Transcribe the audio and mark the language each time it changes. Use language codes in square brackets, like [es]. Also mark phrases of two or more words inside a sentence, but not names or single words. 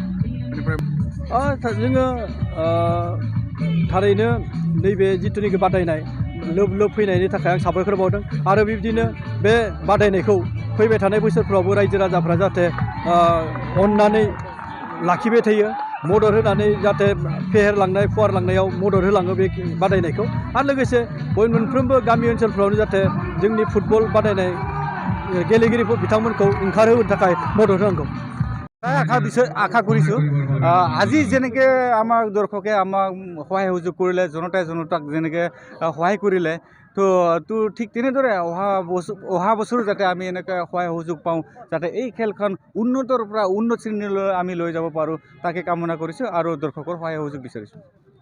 [brx] जोङो थारैनो नैबे जिथुनिखि बादायनाय लोब लोब फैनायनि थाखाय आं साबायखर बावदों आरो बिब्दिनो बे बादायनायखौ फैबाय थानाय बोसोरफ्रावबो रायजो राजाफ्रा जाहाथे अननानै लाखिबाय थायो मदद होनानै जाहाथे फेहेरलांनाय फुवारलांनायाव मदद होलाङो बे बादायनायखौ आरो लोगोसे मोनफ्रोमबो गामि ओनसोलफ्रावनो जाहाथे जोंनि फुटबल बादायनाय गेलेगिरिफोर बिथांमोनखौ ओंखारहोनो थाखाय मदद होनांगौ। [as] আশা কৰিছোঁ আজি যেনেকৈ আমাক দৰ্শকে আমাক সহায় সুযোগ কৰিলে জনতাই জনতাক যেনেকৈ সহায় কৰিলে তো ঠিক তেনেদৰে অহা বছৰো যাতে আমি এনেকৈ সহায় সুযোগ পাওঁ যাতে এই খেলখন উন্নতৰ পৰা উন্নত শ্ৰেণীলৈ আমি লৈ যাব পাৰোঁ তাকে কামনা কৰিছোঁ আৰু দৰ্শকৰ সহায় সুযোগ বিচাৰিছোঁ।